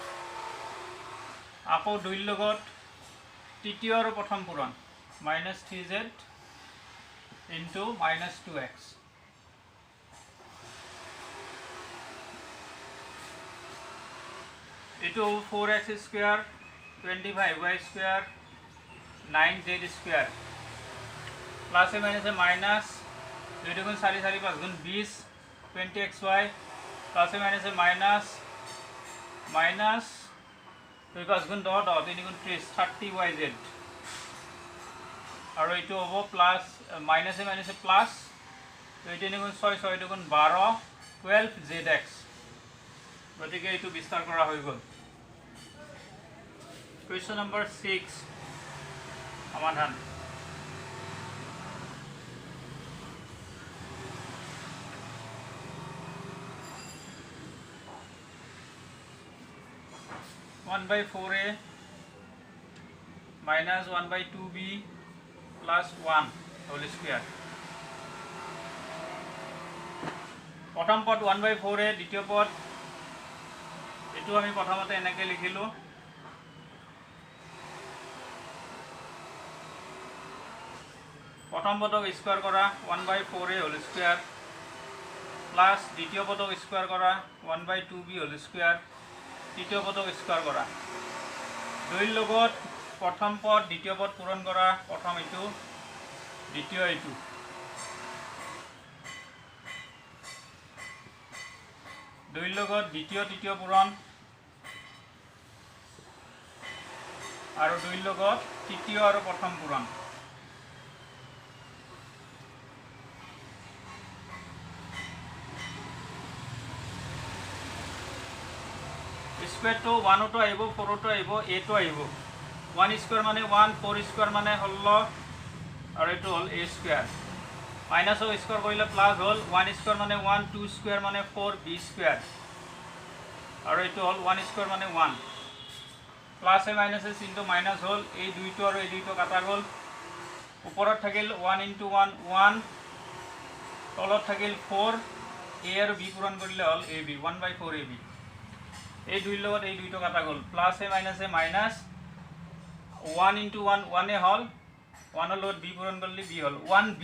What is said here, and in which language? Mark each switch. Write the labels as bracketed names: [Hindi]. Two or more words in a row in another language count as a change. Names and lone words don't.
[Assamese] আকৌ 2ৰ লগত তৃতীয় আৰু প্ৰথম পূৰণ [English] minus 3z into minus 2x। [Assamese] এইটো 4x স্কোয়ার 25y স্কোয়ার 9z স্কোয়ার প্লাসে মাইনাসে মাইনাস 2 গুণ 4 4 5 গুণ 20 20xy প্লাসে মাইনাসে মাইনাস মাইনাস 2 5 গুণ 10 10 3 গুণ 30 30yz আর এইটো হবো প্লাস মাইনাসে মাইনাসে প্লাস 2 3 গুণ 6 6 গুণ 12 12zx। গতিকে এইটো বিস্তাৰ কৰা হৈ গ'ল। [English] Question number 6 [Assamese] সমাধান। [English] One by 4a minus 1 by 2b plus 1 whole square। [Assamese] প্ৰথম পদ [English] 1 by 4a, [Assamese] দ্বিতীয় পদ এইটো আমি প্ৰথমতে এনেকৈ লিখিলোঁ। প্ৰথম পদক স্কোয়াৰ কৰা [English] 1 by 4a whole square plus [Assamese] দ্বিতীয় পদক স্কোয়াৰ কৰা [English] 1 by 2b whole square, [Assamese] তৃতীয় পদক স্কোয়াৰ কৰা। 2ৰ লগত প্ৰথম পদ দ্বিতীয় পদ পূৰণ কৰা, প্ৰথম এইটো দ্বিতীয় এইটো। 2ৰ লগত দ্বিতীয় তৃতীয় পূৰণ আৰু 2ৰ লগত তৃতীয় আৰু প্ৰথম পূৰণ। স্কোয়ারটো 1টো আহিব, 4টো আহিব, 8টো আহিব। 1 স্কোয়ার মানে 1, 4 স্কোয়ার মানে 16 আৰু এইটো হ'ল a স্কোয়ার। মাইনাসও স্কোয়ার কৰিলে প্লাস হ'ল 1 স্কোয়ার মানে 1, 2 স্কোয়ার মানে 4 b স্কোয়ার আৰু এইটো হ'ল 1 স্কোয়ার মানে 1। প্লাসে মাইনাসে চিহ্নটো মাইনাস হ'ল, এই দুইটো আৰু এই দুইটো কাটা গ'ল। ওপৰত থাকিল [English] 1 into 1 [Assamese] 1, তলত থাকিল 4, a আৰু b পূৰণ কৰিলে হ'ল ab [English] 1 by 4 ab। [Assamese] এই দুইৰ লগত এই দুইটো কাটা গ'ল, প্লাসে মাইনাসে মাইনাস [English] 1 into 1 [Assamese] 1 হ'ল, 1ৰ লগত b পূৰণ কৰিলে b হ'ল 1b।